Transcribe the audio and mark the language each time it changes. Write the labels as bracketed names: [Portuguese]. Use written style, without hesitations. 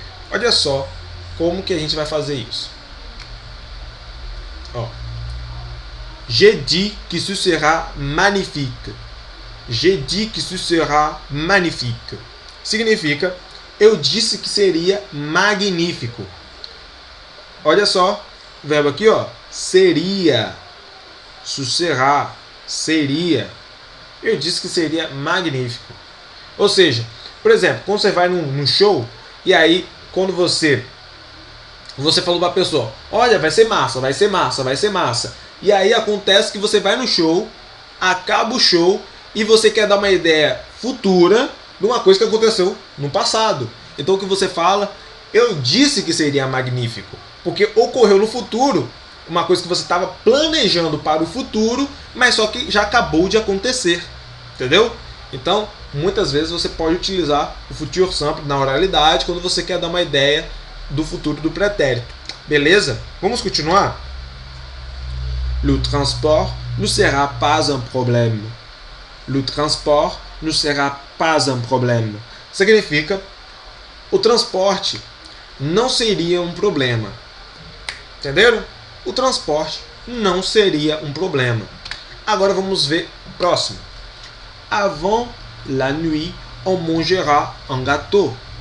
[Portuguese] Olha só como que a gente vai fazer isso. Ó. [French] J'ai dit que ce sera magnifique. J'ai dit que ce sera magnifique. [Portuguese] Significa, eu disse que seria magnífico. Olha só, o verbo aqui, ó, seria. [French] Ce sera, [Portuguese] seria. Eu disse que seria magnífico. Ou seja, por exemplo, quando você vai num show e aí quando você falou para a pessoa, olha, vai ser massa, vai ser massa, vai ser massa. E aí acontece que você vai no show, acaba o show e você quer dar uma ideia futura de uma coisa que aconteceu no passado. Então o que você fala, eu disse que seria magnífico, porque ocorreu no futuro, uma coisa que você estava planejando para o futuro, mas só que já acabou de acontecer. Entendeu? Então, muitas vezes você pode utilizar o futur simple na oralidade quando você quer dar uma ideia do futuro do pretérito. Beleza? Vamos continuar? [French] Le transport ne sera pas un problème. Le transport ne sera pas un problème. [Portuguese] Significa, o transporte não seria um problema. Entenderam? O transporte não seria um problema. Agora vamos ver o próximo. [French] Avant la nuit, on mangera un gâteau.